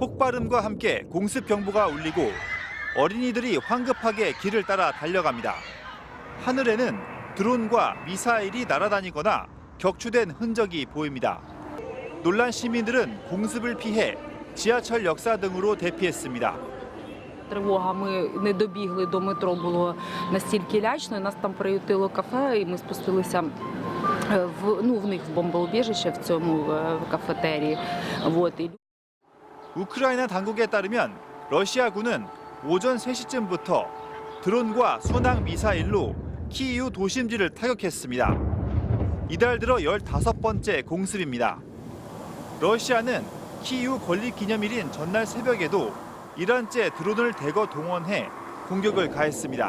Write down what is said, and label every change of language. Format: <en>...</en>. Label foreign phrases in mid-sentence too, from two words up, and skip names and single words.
<ko>폭발음과 함께 공습 경보가 울리고 어린이들이 황급하게 길을 따라 달려갑니다. 하늘에는 드론과 미사일이 날아다니거나 격추된 흔적이 보입니다. 놀란 시민들은 공습을 피해 지하철 역사 등으로 대피했습니다.</ko> <uk>Тривога, ми не добігли до метро, було настільки лячно. Нас там приютило кафе, і ми спустилися в них в бомбоубіжище в цьому кафетерії.</uk> <ko>우크라이나 당국에 따르면 러시아군은 오전 3시쯤부터 드론과 순항 미사일로 키이우 도심지를 타격했습니다. 이달 들어 15번째 공습입니다. 러시아는 키이우 건립 기념일인 전날 새벽에도 이란제 드론을 대거 동원해 공격을 가했습니다.</ko>